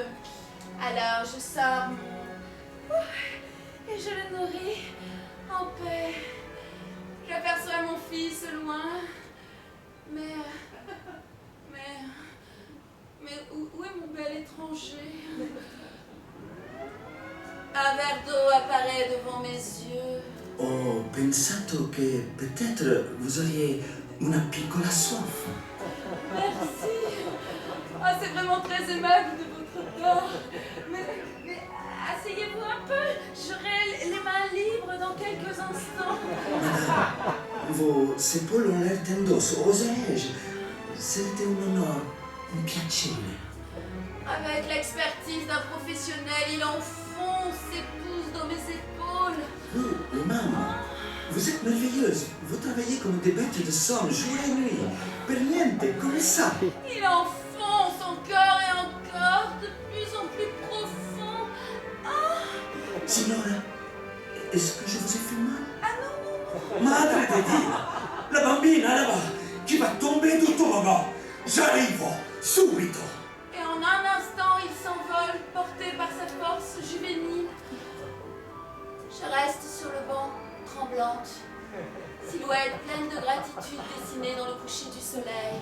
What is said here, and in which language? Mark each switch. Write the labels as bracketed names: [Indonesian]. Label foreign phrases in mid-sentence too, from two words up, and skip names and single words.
[French] Alors, je sors mon... et je le nourris en paix. J'aperçois mon fils loin. Mais où est mon bel étranger? Un verre d'eau apparaît devant mes yeux. [Italian] Ho pensato che [French] peut-être vous auriez [Italian] una piccola [French] soif. Merci. Ah, c'est vraiment très aimable de votre part. Mais asseyez-vous un peu. J'aurai les mains libres dans quelques instants. Vos épaules ont l'air tendoso, oserei-je? [Italian] C'était un onore, un piacere. [French] Avec l'expertise d'un professionnel, il enfonce ses pouces dans mes épaules. Vous, maman, vous êtes merveilleuse. Vous travaillez comme des bêtes de somme, jour et nuit. [Italian] Per niente, come ça? [French] Il enfonce encore et encore, de plus en plus profond. Ah! Signora, est-ce que je vous ai fait mal? Ah non, non, non. [Italian] Madre di Dio, la bambina [French] là-bas, qui va tomber du toboggan. J'arrive, subito. Et en un instant, il s'envole, porté par sa force juvénile. Je reste sur le banc, tremblante, silhouette pleine de gratitude dessinée dans le coucher du soleil.